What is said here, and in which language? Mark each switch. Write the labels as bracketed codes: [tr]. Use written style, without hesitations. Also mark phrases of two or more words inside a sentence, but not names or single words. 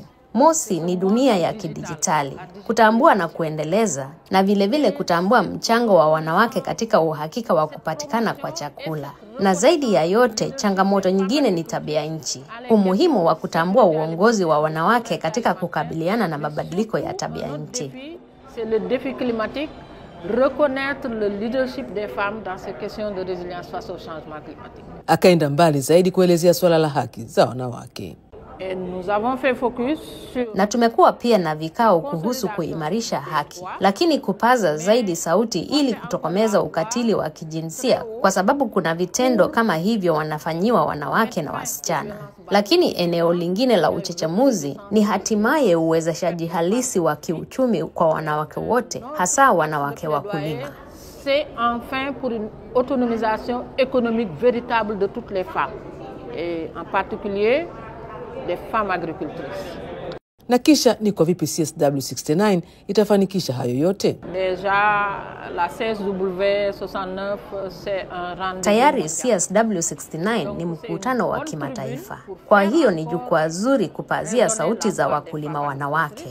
[sw] Mosi ni dunia ya kidijitali, kutambua na kuendeleza, na vile kutambua mchango wa wanawake katika uhakika wa kupatikana kwa chakula. Na zaidi ya yote, changamoto nyingine ni tabia nchi. Umuhimu wa kutambua uongozi wa wanawake katika kukabiliana na mabadiliko ya tabia nchi. [fr] C'est le défi climatique, reconnaître le leadership des femmes dans ces questions de résilience face au changement climatique. [sw] Akaenda mbali zaidi kuelezea swala la haki za wanawake. Na tumekuwa pia na vikao kuhusu kuimarisha haki, lakini kupaza zaidi sauti ili kutokomeza ukatili wa kijinsia, kwa sababu kuna vitendo kama hivyo wanafanyiwa wanawake na wasichana. Lakini eneo lingine la uchechemuzi ni hatimaye uwezeshaji halisi wa kiuchumi kwa wanawake wote, hasa wanawake wakulima. [fr] C'est enfin pour une autonomisation économique véritable de toutes les femmes, et en particulier des femmes agricultrices. [sw] Na kisha ni kwa vipi CSW69 itafanikisha hayo yote? Tayari CSW69 ni mkutano wa kimataifa. Kwa hiyo ni jukwaa zuri kupazia sauti za wakulima wanawake.